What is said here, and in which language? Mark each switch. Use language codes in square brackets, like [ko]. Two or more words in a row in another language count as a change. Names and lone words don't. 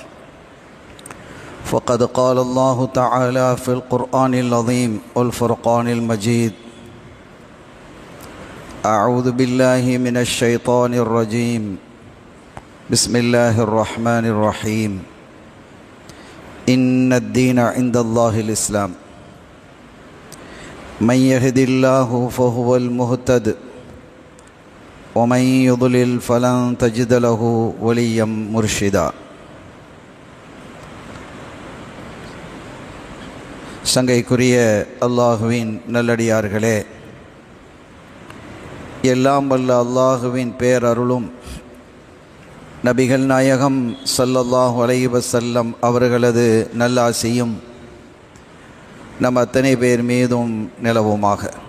[ar] فقد قال الله تعالى في القرآن العظيم والفرقان المجيد: أعوذ بالله من الشيطان الرجيم، بسم الله الرحمن الرحيم. إن الدين عند الله الإسلام، من يهد الله فهو المهتد، ومن يضلل فلن تجد له وليا مرشدا. [ta] சங்கைக்குரிய அல்லாஹுவின் நல்லடியார்களே, எல்லாம் வல்ல அல்லாஹுவின் பேரருளும் நபிகள் நாயகம் [ar] صلى الله عليه وسلم [ta] அவர்களது நல்லாசியும் நம் அத்தனை பேர் மீதும் நிலவுமாக.